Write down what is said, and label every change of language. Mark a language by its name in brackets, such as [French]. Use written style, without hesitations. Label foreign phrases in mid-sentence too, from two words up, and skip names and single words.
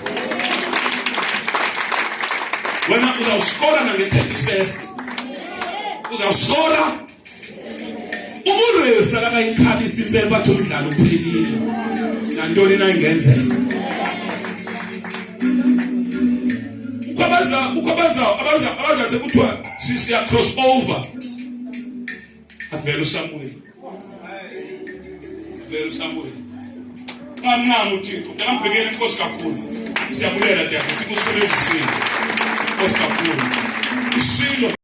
[Xhosa] wena uzawuskora nange-31st uzawuskora uburefa kabayikhalisa impela bathi umdlalo uphelile nantoni na ingenzeka abaza sekuthiwa siya [English] cross over [Xhosa] avele uSamuel ngamnqama uThixo ngambhekela inkosi kakhulu siyabulela dadewethu ukusebenzisile inkosi kakhulu isilo